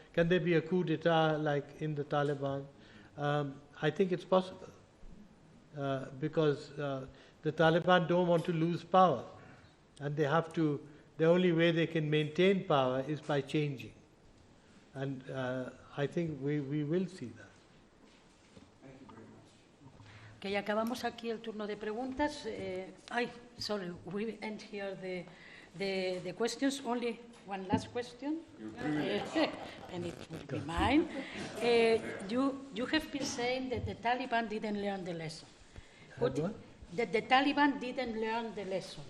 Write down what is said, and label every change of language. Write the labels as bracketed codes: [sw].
[en] Can there be a coup d'etat like in the Taliban? I think it's possible because the Taliban don't want to lose power, and they have to. The only way they can maintain power is by changing, and I think we will see that. [es] Okay, acabamos aquí el turno de preguntas. [en] Sorry, we end here the questions. Only one last question, and it will be mine. You have been saying that the Taliban didn't learn the lesson. That the Taliban didn't learn the lesson.